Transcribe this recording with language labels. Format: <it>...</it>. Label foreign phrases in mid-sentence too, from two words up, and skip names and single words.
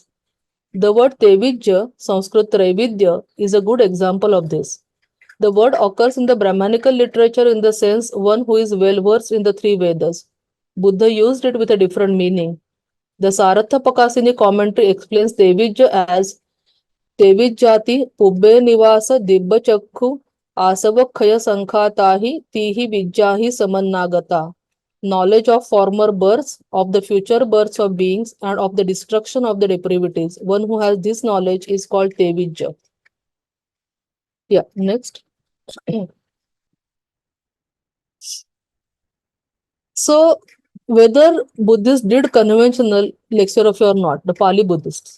<en>The word Tevijya, Sanskrit Traividya, is a good example of this. The word occurs in the Brahmanical literature in the sense one who is well versed in the three Vedas. Buddha used it with a different meaning. The Saratha Pakasini commentary explains Tevijya as</en> <pi>Tevijjati Pubbe Nivasa Dibba Chakku Asavakhaya Sankhatahi Tihi Vijjahi Samannagata.</pi> <en>Knowledge of former births, of the future births of beings, and of the destruction of the depravities. One who has this knowledge is called Tevijja. Yeah, next. So, whether Buddhists did conventional lexicography or not, the Pali Buddhists.</en>